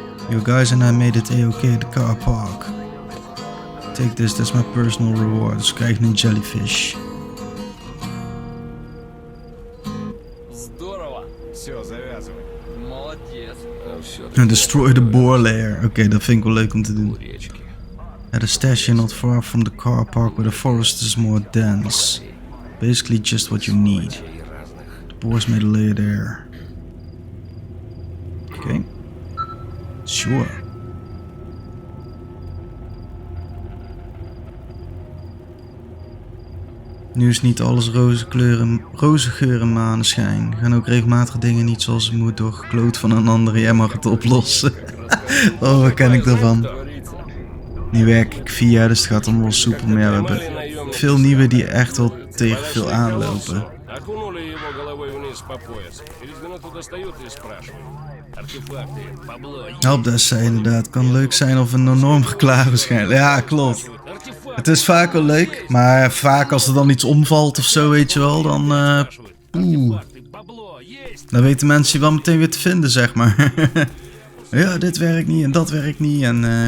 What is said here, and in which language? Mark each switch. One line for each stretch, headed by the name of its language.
English: Yo guys, and I made it A-OK at the car park. Take this, that's my personal reward.
Dutch: Dus krijg je een jellyfish.
Russian: Здорово. Все, завязывай. Молодец.
English: And destroy the boar lair.
Dutch: Oké, dat vind ik wel leuk om te doen.
English: At a stash here not far from the car park where the forest is more dense. Basically just what you need. The boars made a lair there. Okay. Sure.
Dutch: Nu is niet alles roze geur en maneschijn. Gaan ook regelmatig dingen niet zoals het moet door gekloot van een ander. Jij mag het oplossen. Oh, wat ken ik daarvan? Nu werk ik 4 jaar, dus het gaat allemaal wel soepel. Maar ja, we hebben veel nieuwe die echt wel tegen veel aanlopen.
Russian: Окунули его головой вниз по пояс. Через минуту достают и спрашивают. Артефакты, бабло,
Dutch: Helpdesk zei inderdaad, kan leuk zijn of een enorm geklaag waarschijnlijk. Ja, klopt. Het is vaak wel leuk, maar vaak als er dan iets omvalt of zo, weet je wel, dan... Dan weten mensen je wel meteen weer te vinden, zeg maar. Ja, dit werkt niet en dat werkt niet en...